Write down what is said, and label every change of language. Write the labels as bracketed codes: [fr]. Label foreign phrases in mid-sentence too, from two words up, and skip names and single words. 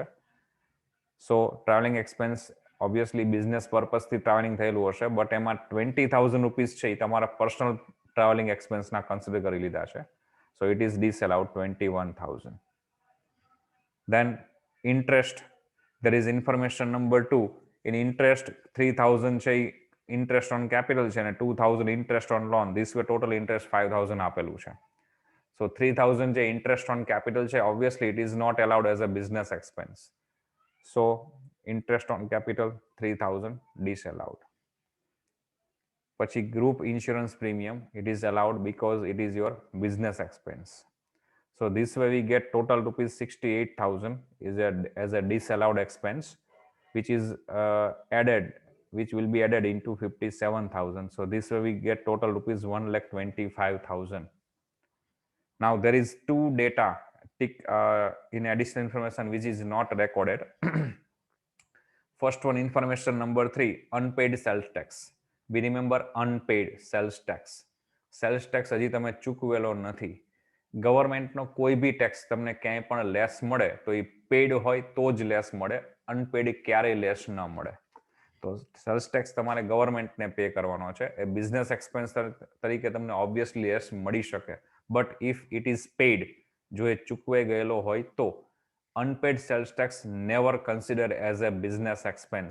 [en] So traveling expense obviously business purpose traveling [gu] થયેલું હશે, [en] બટ [gu] એમાં 20,000 રૂપીસ છે એ તમારા [en] personal traveling expense consider [gu] કરી લીધા છે. [en] So it is disallowed 21,000. Then interest, there is information number 2. In interest 3,000 છે interest on capital [gu] છે અને [en] 2,000 interest on loan. This way total interest 5,000 [gu] આપેલું છે. [en] સો 3,000 જે interest on capital છે, obviously it is not allowed as a business expense. So interest on capital 3,000 disallowed. પછી group insurance premium, it is allowed because it is your business expense. So this way we get total rupees 68,000 as a disallowed expense, which is which will be added into 57,000. So this way we get total rupees 1,25,000. Now there is 2 data in additional information which is not recorded. First one, information number 3, unpaid sales tax. We remember unpaid sales tax. Sales tax [gu] હજી તમે ચૂકવેલો નથી. ગવર્મેન્ટનો કોઈ બી ટેક્સ તમને ક્યાંય પણ લેસ મળે તો એ પેડ હોય તો જ લેસ મળે, અનપેડ ક્યારેય લેસ ન મળે. તો [en] sales tax [gu] તમારે ગવર્મેન્ટને પે કરવાનો છે. [en] એ business expense [gu] તરીકે તમને [en] obviously less [gu] મળી શકે, [en] but if it is paid, [gu] જો એ ચૂકવાઈ ગયેલો હોય તો [en] unpaid sales tax never consider as a business expense.